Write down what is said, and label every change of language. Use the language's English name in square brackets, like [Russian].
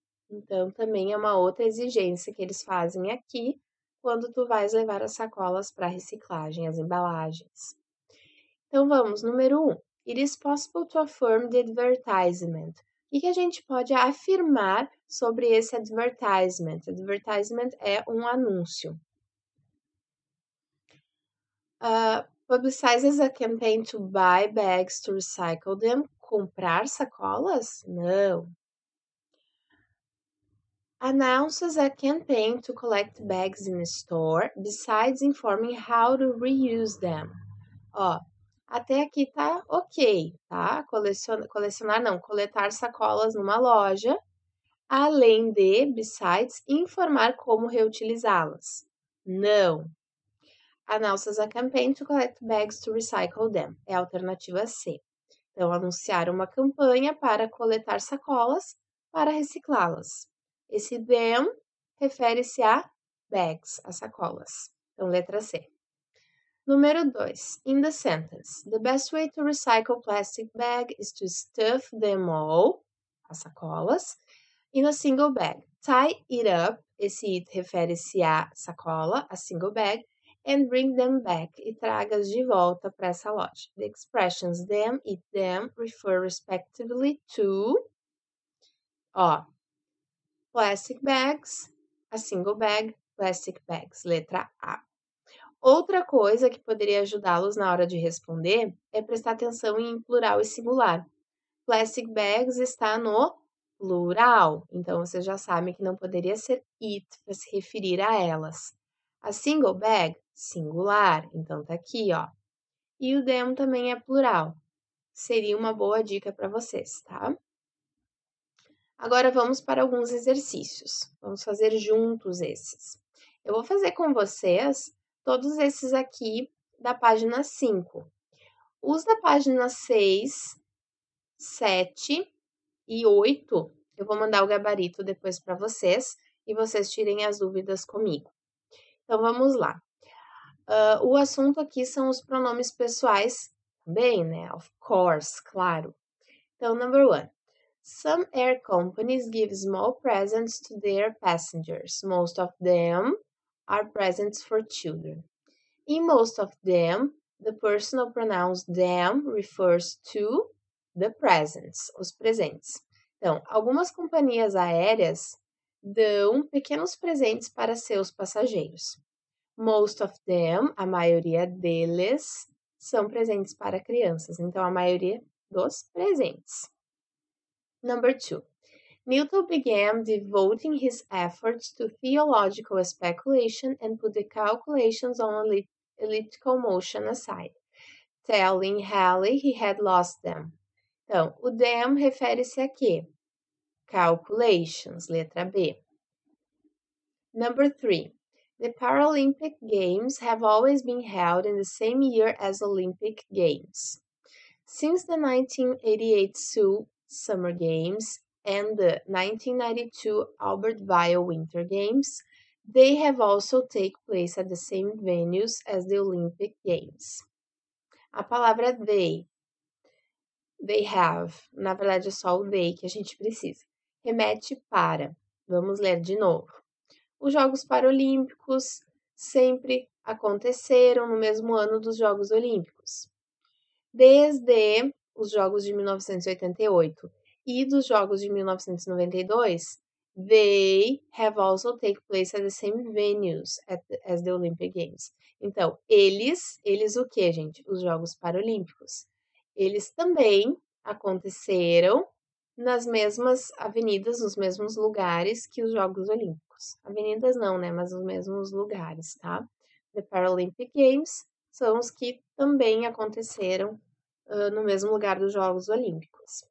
[Portuguese] Então, também é uma outra exigência que eles fazem aqui quando tu vais levar as sacolas para reciclagem, as embalagens. Então, vamos, número 1. [English] It is possible to affirm the advertisement. [Portuguese] O que a gente pode afirmar sobre esse advertisement? Advertisement é um anúncio. [English] Publicizes a campaign to buy bags to recycle them. [Portuguese] Comprar sacolas? Não. [English] Announces a campaign to collect bags in a store, besides informing how to reuse them. [Portuguese] Ó, até aqui tá ok, tá? Coletar sacolas numa loja, além de, besides, informar como reutilizá-las. Não. [English] Announces a campaign to collect bags to recycle them. [Portuguese] É a alternativa C. Então, anunciar uma campanha para coletar sacolas para reciclá-las. Esse them refere-se a bags, as sacolas. Então, letra C. Número 2. [English] In the sentence, the best way to recycle plastic bag is to stuff them all, [Portuguese] as sacolas, [English] in a single bag. Tie it up, [Portuguese] esse it refere-se à sacola, [English] a single bag, and bring them back, [Portuguese] e traga-as de volta para essa loja. [English] The expressions them, it, them refer respectively to, plastic bags, a single bag, plastic bags, [Portuguese] letra A. Outra coisa que poderia ajudá-los na hora de responder é prestar atenção em plural e singular. [English] Plastic bags [Portuguese] está no plural, então vocês já sabem que não poderia ser it para se referir a elas. [English] A single bag, [Portuguese] singular, então tá aqui, ó. E o them também é plural. Seria uma boa dica para vocês, tá? Agora vamos para alguns exercícios. Vamos fazer juntos esses. Eu vou fazer com vocês todos esses aqui da página 5. Os da página 6, 7 e 8, eu vou mandar o gabarito depois para vocês e vocês tirem as dúvidas comigo. Então, vamos lá. O assunto aqui são os pronomes pessoais também, né? [English] Of course, [Portuguese] claro. Então, [English] number 1. Some air companies give small presents to their passengers. Most of them are presents for children. In most of them, the personal pronouns them refers to the presents, [Portuguese] os presentes. Então, algumas companhias aéreas dão pequenos presentes para seus passageiros. [English] Most of them, [Portuguese] a maioria deles, são presentes para crianças. Então, a maioria dos presentes. [English] Number 2. Newton began devoting his efforts to theological speculation and put the calculations on elliptical motion aside, telling Halley he had lost them. [Portuguese] Então, o them refere-se a quê? [English] Calculations, [Portuguese] letra B. [English] Number 3. The Paralympic Games have always been held in the same year as Olympic Games. Since the 1988 Seoul Summer Games and the 1992 Albert Weil Winter Games, they have also taken place at the same venues as the Olympic Games. [Portuguese] A palavra they have, na verdade é só o they que a gente precisa, remete para, vamos ler de novo. Os Jogos Paralímpicos sempre aconteceram no mesmo ano dos Jogos Olímpicos. Desde os Jogos de 1988 e dos Jogos de 1992, [English] they have also taken place at the same venues as the Olympic Games. [Portuguese] Então, eles o que, gente? Os Jogos Paralímpicos. Eles também aconteceram nas mesmas avenidas, nos mesmos lugares que os Jogos Olímpicos. Avenidas não, né? Mas os mesmos lugares, tá? [English] The Paralympic Games [Portuguese] são os que também aconteceram no mesmo lugar dos Jogos Olímpicos.